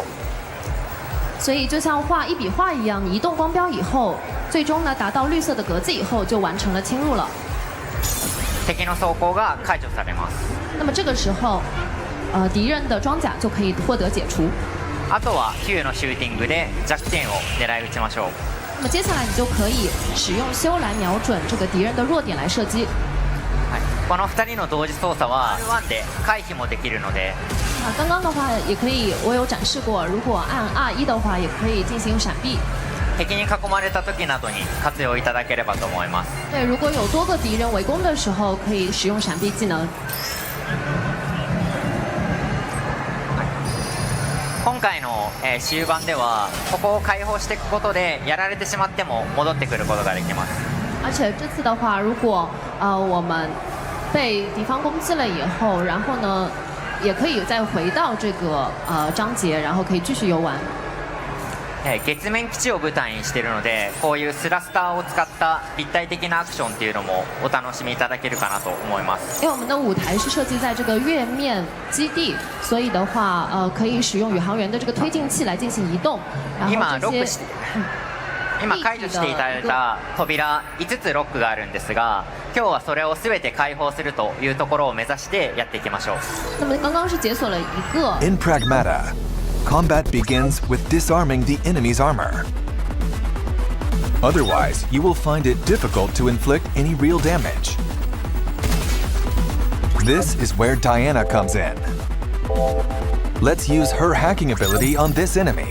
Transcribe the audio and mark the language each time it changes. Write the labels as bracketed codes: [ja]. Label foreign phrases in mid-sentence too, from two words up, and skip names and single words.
[zh] 所以就像画一笔画一样，你移动光标以后，最终呢达到绿色的格子以后，就完成了侵入了。 [ja] 敵の装甲が解除されます。 [zh] 那么这个时候，敌人的装甲就可以获得解除。 [ja] あとはQのシューティングで弱点を狙い撃ちましょう。 [zh] 那么接下来你就可以使用修来瞄准这个敌人的弱点来射击。 [ja] この2人の同時操作は R1 で回避もできるので。 [zh] 刚刚的话也可以，我有展示过，如果按 R1 的话，也可以进行闪避。 [ja] 敵に囲まれた時などに活用いただければと思います。 [zh] 对，如果有多个敌人围攻的时候，可以使用闪避技能。 [ja] 今回の終盤ではここを開放していくことでやられてしまっても戻ってくることができます。 [zh] 而且这次的话，如果我们 被敌方攻击了以后，然后呢，也可以再回到这个章节，然后可以继续游玩。 [ja] 月面基地を舞台にしているので、こういうスラスターを使った立体的なアクションっていうのもお楽しみいただけるかなと思います。 [zh] 因为我们的舞台是设计在这个月面基地，所以的话，可以使用宇航员的这个推进器来进行移動。 [ja] 今ロックして、今解除していただいた扉5つロックがあるんですが、今日はそれを全て解放するというところを目指してやっていきましょう。 [zh] 那么刚刚是解锁了一个。 [en] In Pragmata, combat begins with disarming the enemy's armor. Otherwise, you will find it difficult to inflict any real damage. This is where Diana comes in. Let's use her hacking ability on this enemy.